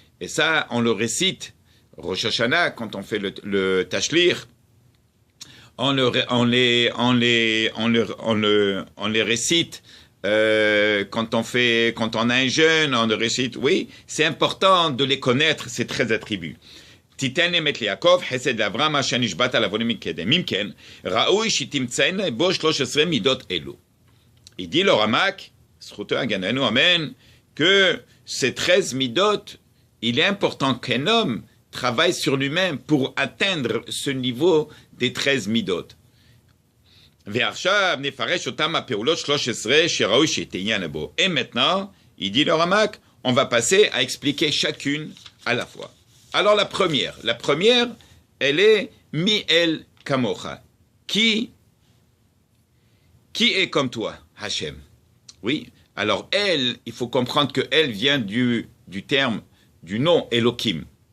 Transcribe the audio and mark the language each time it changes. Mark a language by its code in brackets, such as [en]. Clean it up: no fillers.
[fr] Et ça, on le récite, Rosh Hashanah, quand on fait le tashlir, on les récite quand on a un jeûne, on le récite. Oui, c'est important de les connaître, ces 13 attributs. [he] תיתן אמת ליעקב, חסד לאברהם, מה שנשבעת עליו מקדם. אם כן, ראוי שתמצאנה בו 13 מידות אלו. [fr] Il dit le Ramak, [he] זכותו הגננו, [fr] amen, que ces 13 midot, il est important qu'un homme travaille sur lui-même pour atteindre ce niveau des 13 midot. [he] ועכשיו נפרש אותם הפעולות 13 שראוי שתהיינה בו. [fr] Et maintenant, il dit le Ramak, on va passer à expliquer chacune à la fois. Alors la première, elle est Mi-El Kamocha. Qui est comme toi, Hachem? Oui, alors elle, il faut comprendre que elle vient du terme, du nom Elohim.